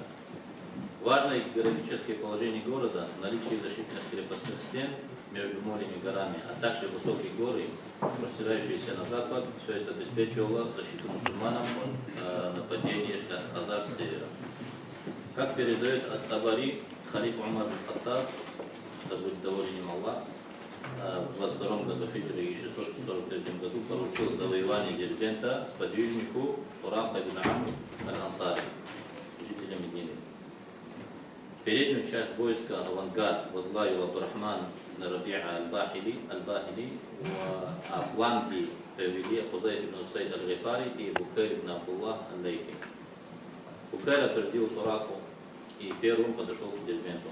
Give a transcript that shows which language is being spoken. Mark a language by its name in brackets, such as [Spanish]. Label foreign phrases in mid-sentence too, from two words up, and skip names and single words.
[Russian] Важное географическое положение города, наличие защитных крепостных стен между морем и горами, а также высокие горы, простирающиеся на запад, все это обеспечивало защиту мусульманам от нападений хазар с севера. Как передает от-Табари, халиф Умар аль-Хаттаб, да будет доволен им Аллах, в 22 году хиджры и 643 году поручил завоевание Дербента сподвижнику Сурака ибн Амр аль-Ансари, жителя Медины. Переднюю часть войска авангард возглавил Абдурахман ибн Раби'a аль-Бахили, а фланги повели Хузайф ибн Усайд аль-Гифари и Букайр ибн Абдуллах аль-Лейфи. Букайр опередил Сураку и первым подошел к Дербенту.